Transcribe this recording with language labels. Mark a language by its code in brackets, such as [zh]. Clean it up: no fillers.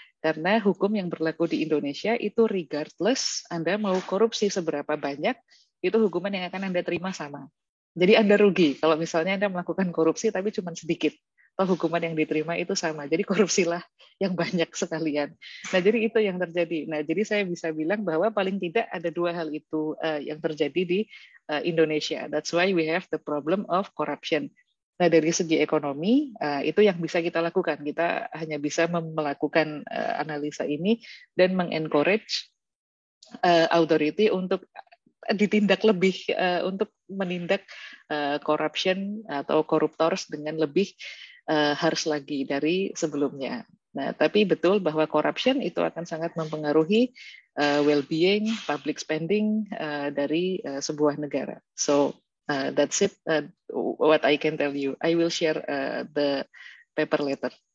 [id] Karena hukum yang berlaku di Indonesia itu regardless Anda mau korupsi seberapa banyak, itu hukuman yang akan Anda terima sama. Jadi Anda rugi kalau misalnya Anda melakukan korupsi tapi cuma sedikit. Atau hukuman yang diterima itu sama. Jadi korupsilah yang banyak sekalian. Nah, jadi itu yang terjadi. Nah, jadi saya bisa bilang bahwa paling tidak ada dua hal itu yang terjadi di Indonesia. [en] That's why we have the problem of corruption. [id] Nah, dari segi ekonomi, itu yang bisa kita lakukan. Kita hanya bisa melakukan analisa ini dan mengencourage authority untuk ditindak lebih, untuk menindak corruption atau koruptors dengan lebih harus lagi dari sebelumnya. Nah, tapi betul bahwa corruption itu akan sangat mempengaruhi well-being, public spending dari sebuah negara. [en] So that's it. What I can tell you. I will share the paper later.